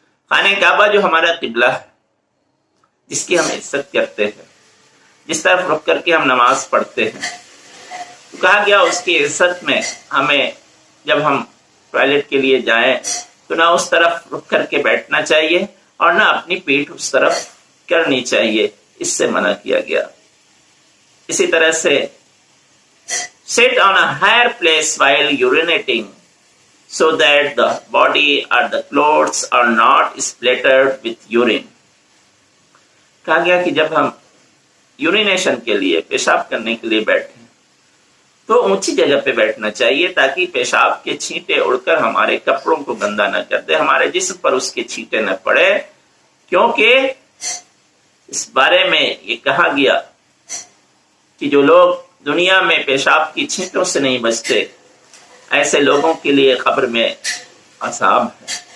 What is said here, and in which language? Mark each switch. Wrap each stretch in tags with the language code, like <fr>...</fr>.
<ur>خانہ کعبہ جو ہمارا قبلہ ہے، جس کی ہم عزت کرتے ہیں، جس طرف رخ کر کے ہم نماز پڑھتے ہیں، تو کہا گیا اس کی عزت میں ہمیں جب ہم ٹوائلٹ کے لیے جائیں تو نہ اس طرف رخ کر کے بیٹھنا چاہیے اور نہ اپنی پیٹھ اس طرف کرنی چاہیے، اس سے منع کیا گیا۔ اسی طرح سے</ur> <en>sit on a higher place while urinating، so that the body or the clothes are not splattered with urine.</en> <ur>کہا گیا کہ جب ہم یورینیشن کے لیے پیشاب کرنے کے لیے بیٹھیں تو اونچی جگہ پہ بیٹھنا چاہیے تاکہ پیشاب کے چھینٹے اڑ کر ہمارے کپڑوں کو گندا نہ کر دے، ہمارے جسم پر اس کے چھینٹے نہ پڑے، کیونکہ اس بارے میں یہ کہا گیا کہ جو لوگ دنیا میں پیشاب کی چھینٹوں سے نہیں بچتے ایسے لوگوں کے لیے قبر میں عذاب ہے۔</ur>